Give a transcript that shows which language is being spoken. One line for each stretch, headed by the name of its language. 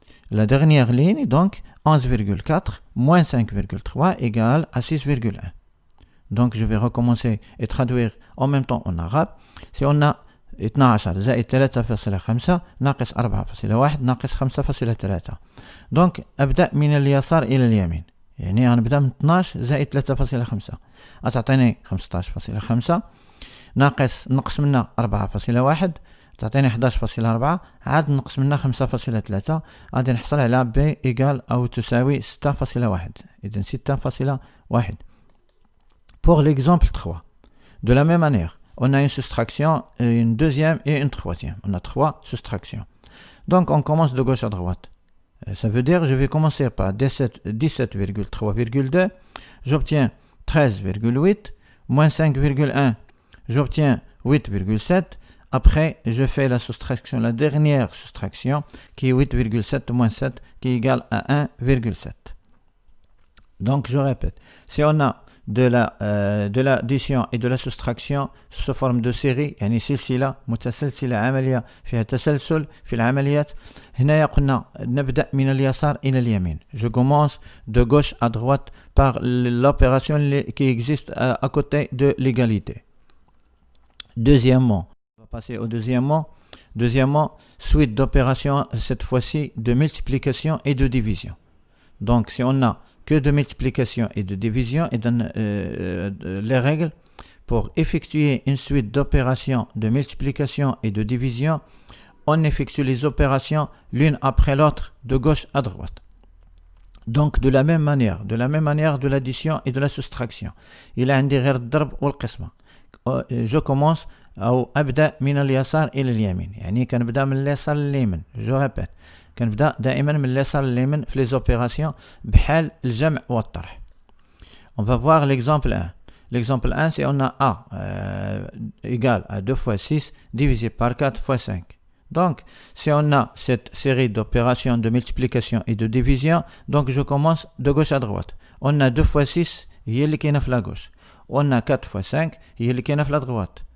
French: La dernière ligne, donc 11,4 moins 5,3 égale à 6,1. Donc je vais recommencer et traduire en même temps en arabe. Si on a 12
Arabic: زائد 3.5 ناقص 4.1 ناقص 5.3. Donc أبدأ من اليسار إلى اليمين. يعني غنبدا من 12 زائد 3.5 أتعطيني 15.5 نقص منها 4.1 تعطيني 11.4 عاد نقص منها 5.3 غادي نحصل على B إيجال أو تساوي 6.1. إذن 6.1.
French: Pour l'exemple 3, de la même manière, on a une soustraction, une deuxième et une troisième. On a 3 soustractions. Donc on commence de gauche à droite. Ça veut dire que je vais commencer par 17,3,2. J'obtiens 13,8. Moins 5,1. J'obtiens 8,7. Après, je fais la soustraction, la dernière soustraction, qui est 8,7 moins 7, qui est égale à 1,7. Donc je répète. Si on a de l'addition et de la soustraction sous forme de série
Arabic: يعني سلسلة متسلسلة عملية فيها تسلسل في العمليات. هنا قلنا نبدأ من اليسار إلى اليمين.
French: Je commence de gauche à droite par l'opération qui existe à côté de l'égalité. Deuxièmement, on va passer au deuxièmement. Deuxièmement, suite d'opérations cette fois-ci de multiplication et de division. Donc si on a que de multiplication et de division et les règles pour effectuer une suite d'opérations de multiplication et de division, on effectue les opérations l'une après l'autre de gauche à droite. Donc de la même manière de l'addition et de la soustraction. Il a
Arabic: عندي غير الضرب والقسمة.
French: Je commence
Arabic: أو أبدأ من اليسار إلى اليمين. يعني كنبدأ من اليسار لليمين.
French: Je répète.
Arabic: كنبدأ دائما من اليسار لليمين في
French: les opérations
Arabic: بحال الجمع والطرح.
French: On va voir l'exemple 1. L'exemple 1, c'est on a A égale à 2 fois 6 divisé par 4 fois 5. Donc, si on a cette série d'opérations de multiplication et de division, donc je commence de gauche à droite. On a 2 fois 6, il y a qui est la gauche. On a 4 fois 5, il y a qui est la droite.